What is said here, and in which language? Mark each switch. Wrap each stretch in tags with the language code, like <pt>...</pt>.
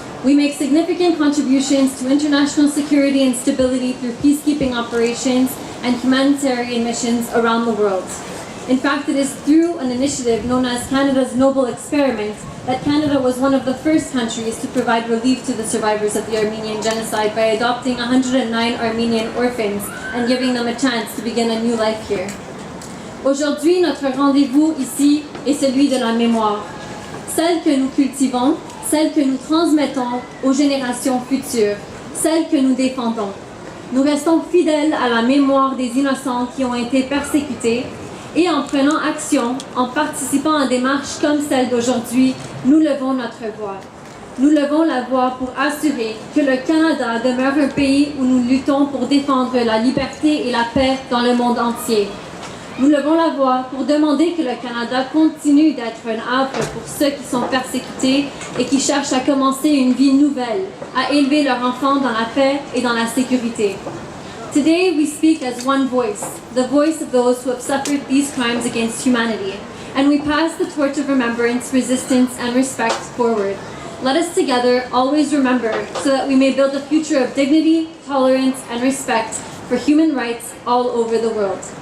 <en>We make significant contributions to international security and stability through peacekeeping operations and humanitarian missions around the world. In fact, it is through an initiative known as Canada's Noble Experiment that Canada was one of the first countries to provide relief to the survivors of the Armenian genocide by adopting 109 Armenian orphans and giving them a chance to begin a new life here.</en> <fr>Aujourd'hui, notre rendez-vous ici est celui de la mémoire, celle que nous cultivons, celle que nous transmettons aux générations futures, celle que nous défendons. Nous restons fidèles à la mémoire des innocents qui ont été persécutés et en prenant action, en participant à des marches comme celle d'aujourd'hui, nous levons notre voix. Nous levons la voix pour assurer que le Canada demeure un pays où nous luttons pour défendre la liberté et la paix dans le monde entier. Nous levons la voix pour demander que le Canada continue d'être un havre pour ceux qui sont persécutés et qui cherchent à commencer une vie nouvelle, à élever leurs enfants dans la paix et dans la sécurité.</fr> <en>Today we speak as one voice, the voice of those who have suffered these crimes against humanity, and we pass the torch of remembrance, resistance, and respect forward. Let us together always remember so that we may build a future of dignity, tolerance, and respect for human rights all over the world.</en>